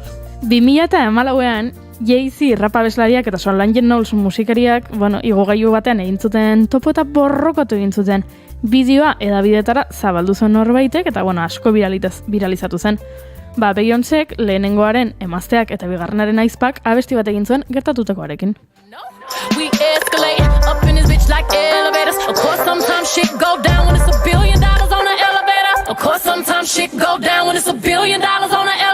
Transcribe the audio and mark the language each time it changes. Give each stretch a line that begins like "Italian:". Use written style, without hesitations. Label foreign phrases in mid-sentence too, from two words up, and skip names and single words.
Basque: 2014an, Jay-Z rapa abeslariak eta Solange Knowles musikariak, igogailu batean egin zuten topo eta borrokatu egin zuten. Bideoa edabidetara zabaldu zen norbaitek eta asko viralizatu zen. Beyoncék lehenengoaren emazteak eta bigarrenaren aizpak abesti bat egin zuen gertatutakoarekin.
English: We escalate up in this bitch like elevators. Of course sometimes shit go down when it's $1 billion on an elevator. Of course sometimes shit go down when it's $1 billion on